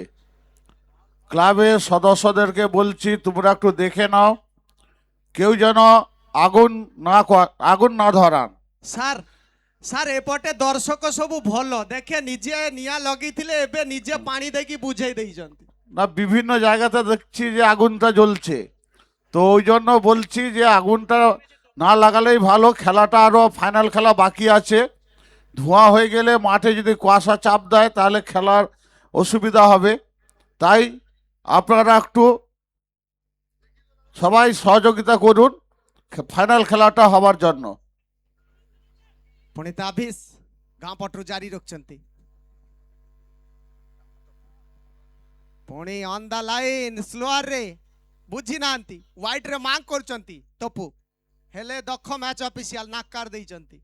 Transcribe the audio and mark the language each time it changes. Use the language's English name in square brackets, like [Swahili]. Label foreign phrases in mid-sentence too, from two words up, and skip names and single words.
[Bangla] ক্লাবের সদস্যদেরকে বলছি তোমরা একটু দেখে নাও, কেউ যেন আগুন না ধরান। [Odia] ସାର୍ ସାର୍ ଏପଟେ ଦର୍ଶକ ସବୁ ଭଲ ଦେଖେ, ନିଜେ ନିଆଁ ଲଗେଇଥିଲେ, ଏବେ ନିଜେ ପାଣି ଦେଇକି ବୁଝେଇ ଦେଇଛନ୍ତି। [Bangla] না, বিভিন্ন জায়গাতে দেখছি যে আগুনটা জ্বলছে, তো ওই জন্য বলছি যে আগুনটা না লাগালেই ভালো। খেলাটা আরও ফাইনাল খেলা বাকি আছে। ধোঁয়া হয়ে গেলে মাঠে যদি কুয়াশা চাপ দেয় তাহলে খেলার অসুবিধা হবে। তাই আপনারা একটু সবাই সহযোগিতা করুন ফাইনাল খেলাটা হবার জন্য। [Odia] ପୁଣି ତାବିଜ ଗାଁ ପଟରୁ ଜାରି ରଖିଛନ୍ତି। ପୁଣି [English] on the line [Odia] ସ୍ଲୋଆରରେ ବୁଝି ନାହାନ୍ତି, ୱାଇଡରେ ମାର୍କ କରୁଛନ୍ତି ତପୁ, ହେଲେ ଦକ୍ଷ ମ୍ୟାଚ୍ ଅଫିସିଆଲ ନାକାର ଦେଇଛନ୍ତି।